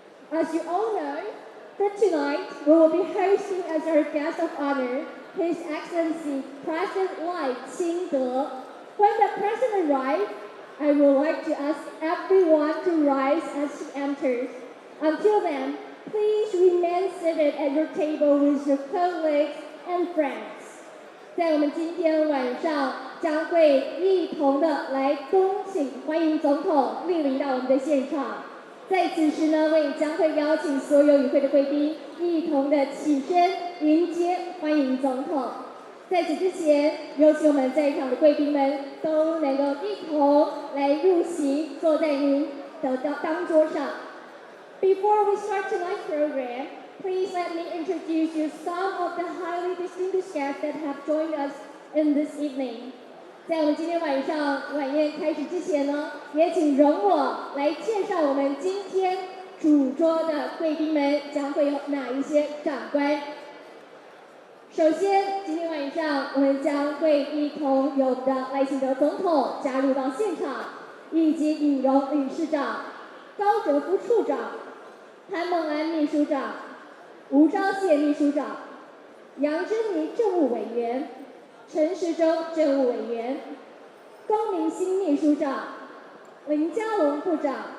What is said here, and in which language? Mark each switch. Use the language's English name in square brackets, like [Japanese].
[English] As you all know, for tonight, we will be hosting as our guest of honor, His Excellency President Lai清德. When the President arrives, I would like to ask everyone to rise as he enters. Until then, please remain seated at your table with your colleagues and friends. [Chinese] 在我们今天晚上将会一同的来恭请欢迎总统莅临到我们的现场。在此时呢，我也将会邀请所有与会的贵宾一同的起身迎接欢迎总统。在此之前，有请我们在场的贵宾们都能够一同来入席，坐在您的当桌上。 [English] Before we start tonight's program, please let me introduce you some of the highly distinguished guests that have joined us in this evening. [Chinese] 在我们今天晚上晚宴开始之前呢，也请容我来介绍我们今天主桌的贵宾们将会有哪一些长官。首先，今天晚上我们将会一同有我们的赖清德总统加入到现场，以及尹荣理事长、高哲夫处长、潘孟安秘书长、吴钊燮秘书长、杨珍妮政务委员、陈时中政务委员、龚明鑫秘书长、林佳龙部长、